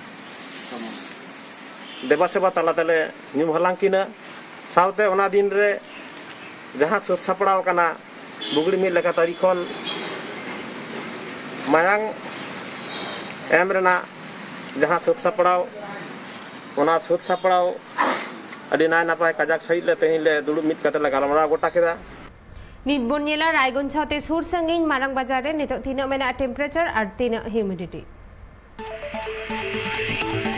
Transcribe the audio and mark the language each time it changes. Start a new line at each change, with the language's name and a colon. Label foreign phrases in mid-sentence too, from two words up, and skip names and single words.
Santali: देवा सेवा ताला तले न्यूम हलांकिना सावते ओना दिन रे जहां सत सापड़ाव कना बुगड़ी मिल लेखा तारीखन मायांग एम रेना जहां सत सापड़ाव ओना सत सापड़ाव अडी नाय नापाय काजाक सहित ले तेहिन ले दुड़ुब मिट कते गालमरा गोटा केदा। नित बोनियला रायगंज साथे सुर संगीन मारंग बाजार रे नितो 3 मेना टेम्परेचर और 3 ह्यूमिडिटी।